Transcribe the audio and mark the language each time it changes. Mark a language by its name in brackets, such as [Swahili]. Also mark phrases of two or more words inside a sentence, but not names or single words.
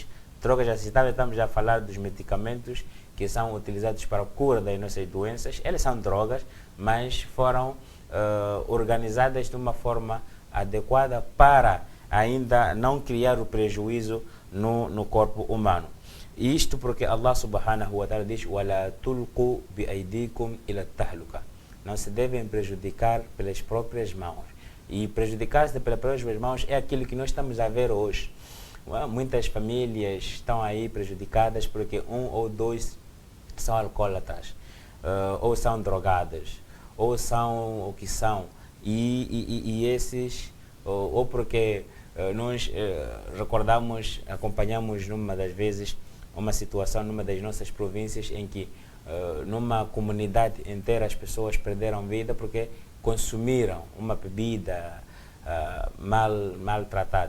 [Portuguese] Drogas aceitáveis, estamos a falar dos medicamentos que são utilizados para a cura das nossas doenças. Eles são drogas, mas foram organizadas de uma forma adequada para ainda não criar o prejuízo no corpo humano. Isto porque [Arabic] الله سبحانه وتعالى diz: وَلَا تُلْقُوا بِأَيْدِيكُمْ إِلَى التَّهْلُكَةِ. [Portuguese] Não se devem prejudicar pelas próprias mãos. E prejudicar-se pelas próprias mãos é aquilo que nós estamos a ver hoje. Muitas famílias estão aí prejudicadas porque um ou dois são alcoólatras, ou são drogados, ou são o que são, e esses, ou porque nós acompanhamos numa das vezes uma situação numa das nossas províncias em que numa comunidade inteira as pessoas perderam vida porque consumiram uma bebida mal tratada.